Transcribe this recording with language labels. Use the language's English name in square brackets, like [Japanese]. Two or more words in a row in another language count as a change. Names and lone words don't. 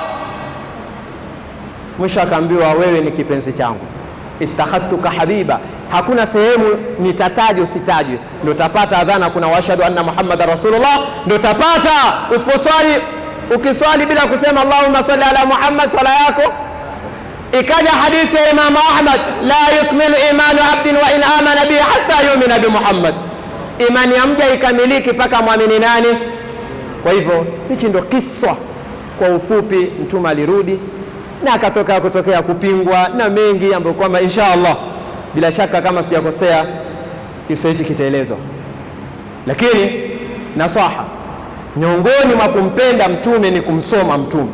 [Swahili] Mwisho akaambiwa wewe ni kipenzi changu, [Arabic] اتخذتك حبيبا. [Swahili] Hakuna sehemu nitataje usitajwe, ndio utapata adhana kuna [Arabic] وأشهد أن محمدا رسول الله, [Swahili] ndio utapata. Usiposwali, ukiswali bila kusema [Arabic] اللهم صل على محمد, [Swahili] swala yako. Ikaja hadithi ya Imam Ahmad, [Arabic] لا يكمل إيمان عبد وإن آمن به حتى يؤمن بمحمد, [Swahili] imani ya mja ikamiliki mpaka muamini nani? Kwa hivyo hichi ndio kiswa kwa ufupi. Mtume alirudi na kutokea kupingwa na mengi ambayo kwamba inshallah bila shaka kama sijakosea kisa hichi kitaelezwa. Lakini nasaha, miongoni mwa kumpenda Mtume ni kumsoma Mtume.